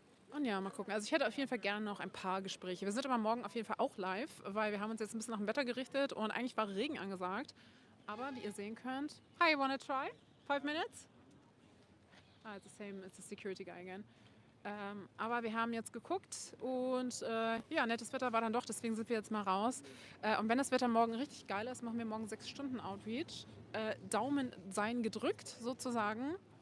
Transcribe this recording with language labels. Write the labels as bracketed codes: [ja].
[de] Und ja, mal gucken. Also ich hätte auf jeden Fall gerne noch ein paar Gespräche. Wir sind aber morgen auf jeden Fall auch live, weil wir haben uns jetzt ein bisschen nach dem Wetter gerichtet und eigentlich war Regen angesagt. Aber wie ihr sehen könnt... [en] Hi, wanna try? 5 minutes? It's the same, it's the security guy again. [de] Aber wir haben jetzt geguckt und ja, nettes Wetter war dann doch, deswegen sind wir jetzt mal raus. Und wenn das Wetter morgen richtig geil ist, machen wir morgen 6 Stunden Outreach. Daumen seien gedrückt, sozusagen.